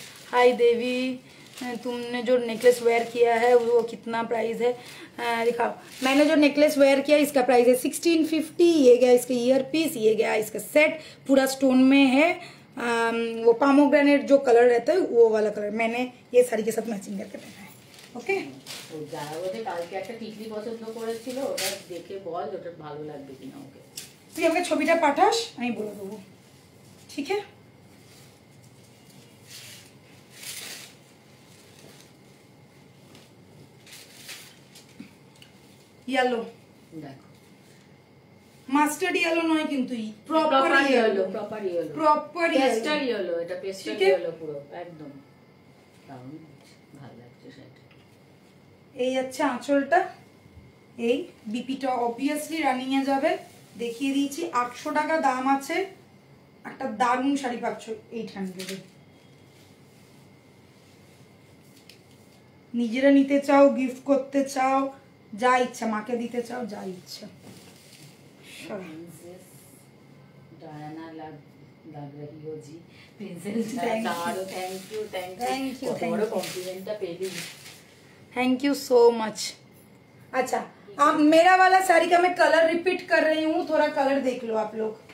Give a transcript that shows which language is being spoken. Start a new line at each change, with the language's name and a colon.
Hindi: हाय देवी, तुमने जो necklace where किया है वो कितना प्राइस है दिखाओ। मैंने जो नेकलेस वेयर किया इसका प्राइस है 1650। ये गया इसका ईयर पीस, ये गया इसका सेट, पूरा स्टोन में है। वो पामोग्रेनेट जो कलर रहता है वो वाला कलर मैंने ये साड़ी के साथ मैचिंग करके पहना है। ओके,
Bangla: কালকে একটা টিকলি পছন্দ করেছিল, ওটা দেখে বল ওটা ভালো লাগবে কিনা ওকে। তুই আমাকে ছবিটা পাঠাস, আমি বলে দেবো, ঠিক আছে?
English: yellow
Bangla: দেখো, মাস্টার্ড ইয়েলো নয় কিন্তু, proper yellow, proper yellow, proper pastel yellow, এটা পেস্টাল ইয়েলো পুরো একদম। দারুণ ভালো লাগছে সেটা। এই যাচ্ছে আঁচলটা, এই বিপিটা অবভিয়াসলি রানিং এ যাবে, দেখিয়ে দিয়েছি। 800 টাকা দাম আছে, একটা দারুণ শাড়ি পাচ্ছ 800-এ। নিজেরা নিতে চাও, গিফট করতে চাও, যা ইচ্ছা, মাকে দিতে চাও, যা ইচ্ছা।
Hindi: प्रिंसेस डायना लग रही हो जी। प्रिंसेस डायना, थैंक यू बड़ा कॉम्प्लीमेंट पेली। Thank you so much. अच्छा, अब मेरा वाला साड़ी का मैं कलर रिपीट कर रही हूँ, थोड़ा कलर देख लो आप लोग।